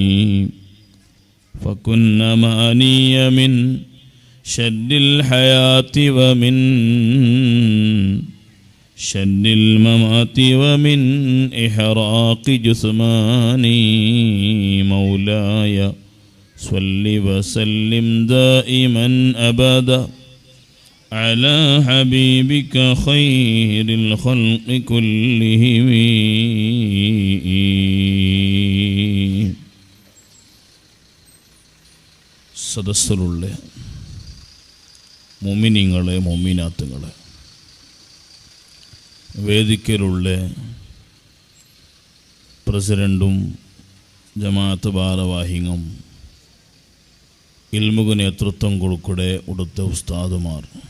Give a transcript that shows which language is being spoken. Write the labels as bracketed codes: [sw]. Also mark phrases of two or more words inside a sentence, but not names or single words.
[ar] فكن ماني من شد الحياة ومن شد الممات ومن إحراق جثماني مولاي صل وسلم دائما أبدا على حبيبك خير الخلق كلهم [ml] സദസ്സിലുള്ള മുഅ്മിനീങ്ങളെ മുഅ്മിനാത്തുകളെ, വേദിക്കലുള്ള പ്രസിഡന്റും ജമാഅത്ത് ഭാരവാഹികളും ഇൽമുക്ക് നേതൃത്വം കൊടുക്കടെ ഉടുത്ത ഉസ്താദുമാർ,